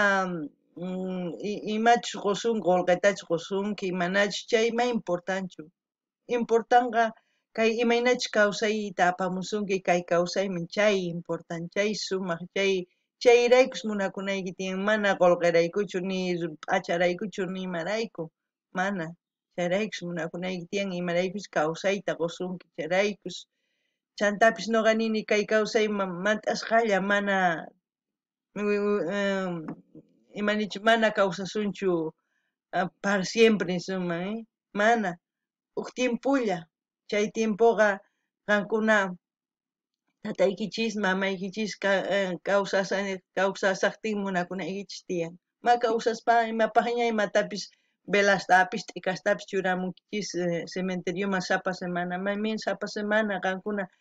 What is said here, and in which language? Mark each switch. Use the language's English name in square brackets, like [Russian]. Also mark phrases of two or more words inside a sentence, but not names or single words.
[Quechua] imachus qusunku qullqitachus qusunki manachus chay ma importanchu importanqa kay imaynachus kawsayta apamusunki kay kawsaymi chay important chay sumaq chayraykus munakunayki tiyan mana qullqiraykuchu ni p'acharaykuchu ni imarayku mana chayraykus munakunayki tiyan imaraykus kawsayta qusunki chayraykus chantapis ñuqa nini kay kawsayman mat'asqalla mana imanichu mana kawsasunchu [Spanish] para siempre [Quechua] suman mana huk tiempulla chay tiempoqa qankuna tataykichis mamaykichis kawsasaqtin munakunaykichis tiyan ma kawsaspa imapaqña imatapis velastapis t'ikastapis churamunkichis cementerioman sapa semana maymin sapa semana qankuna